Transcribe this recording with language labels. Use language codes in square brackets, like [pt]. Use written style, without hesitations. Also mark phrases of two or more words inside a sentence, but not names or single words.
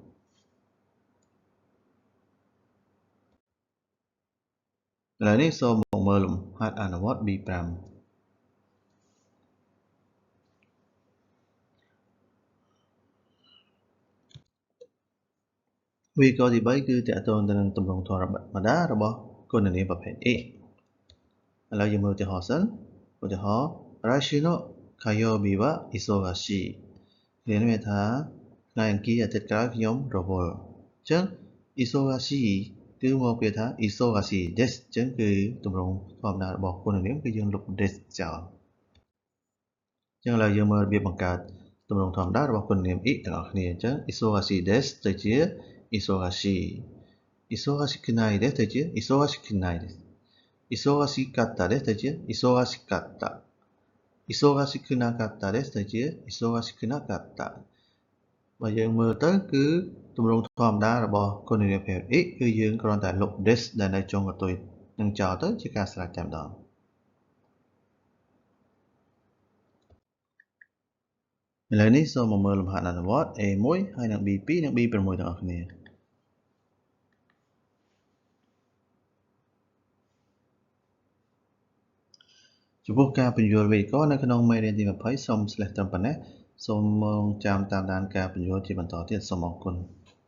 [km] ឡូវនេះសូមមកមើលលំហាត់អនុវត្ត B5វេយ្យាករណ៍ទី3គឺទាក់ទងទៅនឹងទម្រង់ធម្មតារបស់គុណនាមប្រភេទ A ឥឡូវយើងមើលឧទាហរណ៍សិនឧទាហរណ៍ [ja] 来週の火曜日は忙しい [km] នេះមានថាថ្ងៃអង្គារអាទិត្យ ក្រោយខ្ញុំរវល់អញ្ចឹង忙しいគឺមកពីថា [ja] 忙しいです [km] អញ្ចឹងគឺទម្រង់ធម្មតារបស់គុណនាមគឺយើងលុប des ចោលអញ្ចឹងឥឡូវយើងមើលរបៀបបង្កើតទ ម្រង់ធម្មតារបស់គុណនាម I ទាំងអស់គ្នាអញ្ចឹง [ja] 忙しいです [km] ទៅជា [ja] 忙しい忙しくないです [km] ទៅជា忙しく [ja] ないです忙しかったです [km] ទៅជា忙しかった [ja] 忙しくなかったです [km] ទៅជា忙しくなかったបើយើងមើលទៅគឺទម្រង់ធម្មតារបស់គុណនាមប្រភេទ X គឺយើងគ្រាន់តែលុប des ដែលនៅចុងកន្ទុយនឹងចោលទៅជាការស្រេចតែម្ដង ឥឡូវនេះសូមមកមើលលំហាត់អនុវត្ត A1 ហើយនិង B2 និង B6 ទាំងអស់គ្នាចំពោះការពន្យល់វេយ្យាករណ៍នៅក្នុងមេរៀនទី20សូមស្លេះត្រឹមប៉ុណ្ណេះសូមចាំតាមដានការពន្យល់ជាបន្តទៀតសូមអរគុណ